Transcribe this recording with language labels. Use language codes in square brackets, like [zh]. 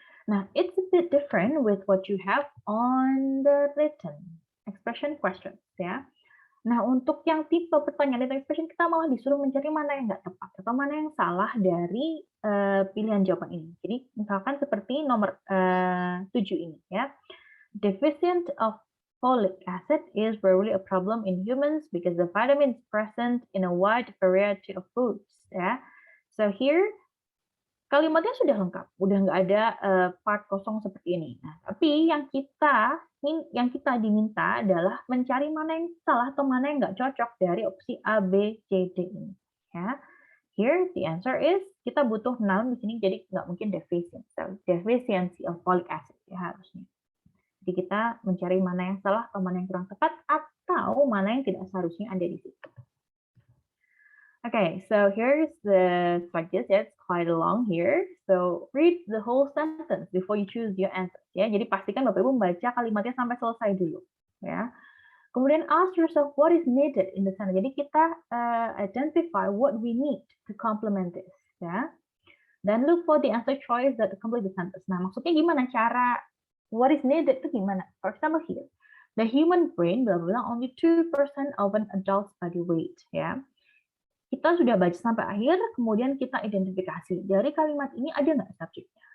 [en] Nah, it's a bit different with what you have on the written expression questions, ya. [id] Nah, untuk yang tipe pertanyaan written expression, kita malah disuruh mencari mana yang nggak tepat atau mana yang salah dari pilihan jawaban ini. Jadi, misalkan seperti nomor 7 ini, ya. [en] Deficient of folic acid is rarely a problem in humans because the vitamin is present in a wide variety of foods, ya. [id] So here kalimatnya sudah lengkap, udah nggak ada part kosong seperti ini. Nah, tapi yang kita diminta adalah mencari mana yang salah atau mana yang nggak cocok dari opsi A, B, C, D ini. Ya, [en] here the answer is [id] kita butuh noun di sini, jadi nggak mungkin deficient. [en] So, deficiency of folic acid [id] ya harusnya. Jadi kita mencari mana yang salah atau mana yang kurang tepat atau mana yang tidak seharusnya ada di situ. [en] Okay, so here's the practice. Yeah, it's quite long here. So read the whole sentence before you choose your answer. [id] Ya, jadi pastikan Bapak Ibu membaca kalimatnya sampai selesai dulu. Ya. [en] Kemudian ask yourself what is needed in the sentence. [id] Jadi kita [en] identify what we need to complement this. Ya. Dan look for the answer choice that complete the sentence. [id] Nah, maksudnya gimana cara [en] what is needed [id] itu gimana? [en] For example here, the human brain blah blah only 2% of an adult's body weight. [id] Ya. Kita sudah baca sampai akhir, kemudian kita identifikasi. Dari kalimat ini ada nggak subjeknya?